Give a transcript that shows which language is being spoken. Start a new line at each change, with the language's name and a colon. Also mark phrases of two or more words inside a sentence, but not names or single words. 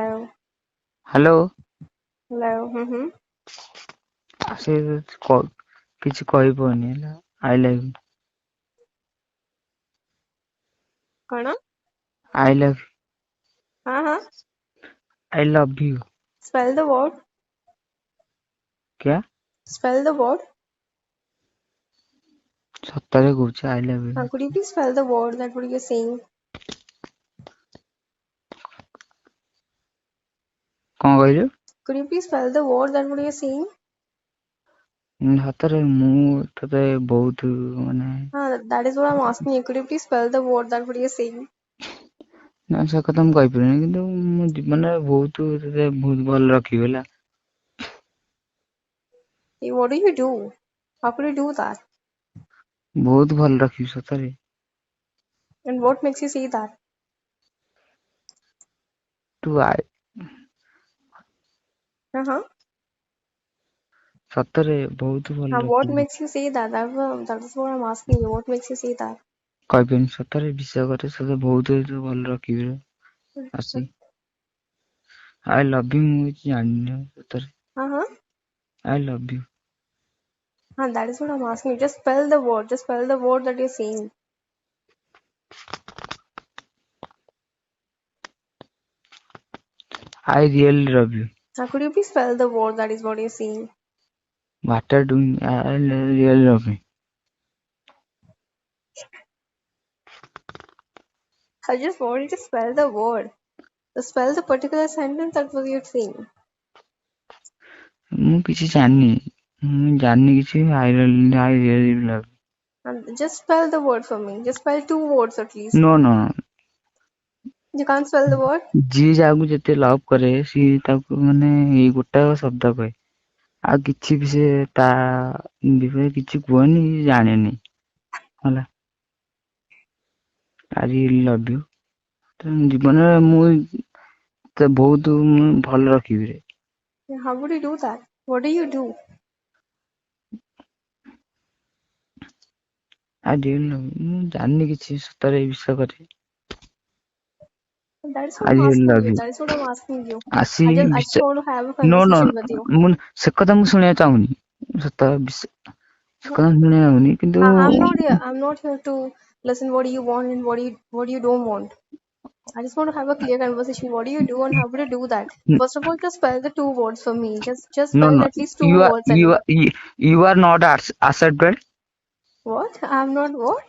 Odia: ହ୍ୟାଲୋ।
Hindi: हेलो
Odia: ସେ କିଛି କହିବନି ହେଲା।
English: I love you.
Hindi: कौन
English: I love
Hindi: हाँ हाँ
English: I love you. spell the word
Hindi: क्या
English: spell the word
Odia: ସତରେ କହୁଛି
English: I love you. could you please spell the word that what you're saying
Odia: କଣ କହିଲୁ?
English: could you please spell the word that what you're saying
Odia: ସତରେ ମୁଁ ତତେ ବହୁତ ମାନେ
English: that is what I'm asking you could you please spell the word that what you're saying
Odia: ନା ସେ କଥା ମୁଁ କହିପାରିବିନି, କିନ୍ତୁ ମୋ ଜୀବନରେ ବହୁତ ତତେ ବହୁତ ଭଲ ରଖିବି ହେଲା।
English: hey, what do you do how could you do that
Odia: ବହୁତ ଭଲ ରଖିବି ସତରେ।
English: and what makes you say that
Odia: ତୁ ଆଇ
Hindi: हाँ
Odia: ସତରେ ବହୁତ ଭଲ
English: what
Odia: ରଖିବି।
English: makes you say that that is what I'm asking you what makes you say that
Odia: କହିପାରିବିନି, ସତରେ ବିଶ୍ୱାସ କରେ ତତେ ବହୁତ ଭଲ ରଖିବି ରେ। ଆସି
English: I love you
Odia: ମୁଁ କିଛି ଜାଣିନି ସତରେ।
Hindi: हाँ
English: I love you. that is what I'm asking you just spell the word that you're saying I really love you. could you please spell the word that is what you're saying What are you doing? I really love you. I just wanted to spell the word. To spell the particular sentence that was you're saying.
Odia: ମୁଁ କିଛି ଜାଣିନି, ମୁଁ ଜାଣିନି କିଛି।
English: I really love you. And just spell the word for me. Just spell 2 words at least. No no, You can't spell the word?
Odia: ଯିଏ ଯାହାକୁ ଯେତେ ଲଭ୍ କରେ ସିଏ ତାକୁ ମାନେ ଏଇ ଗୋଟାକ ଶବ୍ଦ କହେ, ଆଉ କିଛି ବି ସେ ତା ବିଷୟରେ କିଛି କୁହନି, ଜାଣେନି ହେଲା।
English: I really love you.
Odia: ଜୀବନରେ ମୁଁ ତ ବହୁତ ଭଲ ରଖିବି ରେ।
English: Yeah, how would you do that? What do you do? I really love you.
Odia: ମୁଁ ଜାଣିନି କିଛି ସତରେ ବିଶ୍ୱାସ କରେ।
English: That is what I I'm really asking love you. you. That is what I'm asking you.
Odia: ଆସି
English: I just want to have a no no, conversation with you.
Odia: ମୁଁ ସେ କଥା ମୁଁ ଶୁଣିବାକୁ ଚାହୁଁନି, ସତ ସେ କଥା ମୁଁ ଶୁଣିବାକୁ ଚାହୁଁନି, କିନ୍ତୁ
English: I'm not here to listen what do you want and what you don't want. I just want to have a clear conversation. What do you do and how would you do that? First of all, just spell the 2 words for me. Just no spell no, at least 2 you are words you anyway. are you are not accepted. What? I'm not what?